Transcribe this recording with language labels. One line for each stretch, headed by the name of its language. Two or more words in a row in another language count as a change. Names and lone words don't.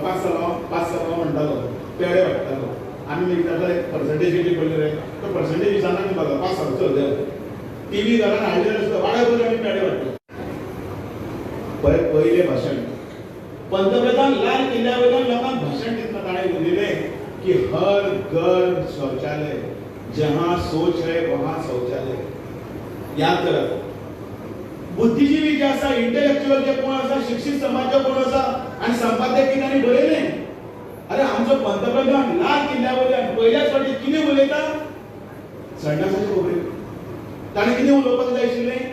Konkani: 5 सालो म्हणटालो पेडे वाडटालो. आमी मागीर ताका पर्संटेज कितली पडली रे तो पर्संटेज विचारना न्ही बाबा 5 सालो चल देव. टीव्ही घरान हाडली जाल्यार सुद्दां वाड्या करून आमी पेडे वाडटालो. पयलें भाशण पंतप्रधान लाल किल्ल्या वयल्यान लोकांक भाशण दितना ताणें उलयलें की
Hindi: हर घर शौचालय, जहां सोच है वहां शौचालय.
Konkani: याद करात. बुद्धिजीवी जे आसा, इंटेलेक्च्युअल जे कोण आसा, शिक्षित समाज जो कोण आसा आनी संपादक कित्यानी बरयलें. अरे आमचो पंतप्रधान लाल किल्ल्या वयल्यान पयल्याच फावटी कितें उलयता. संडासाचे खबरी. ताणें कितें उलोवपाक जाय आशिल्लें.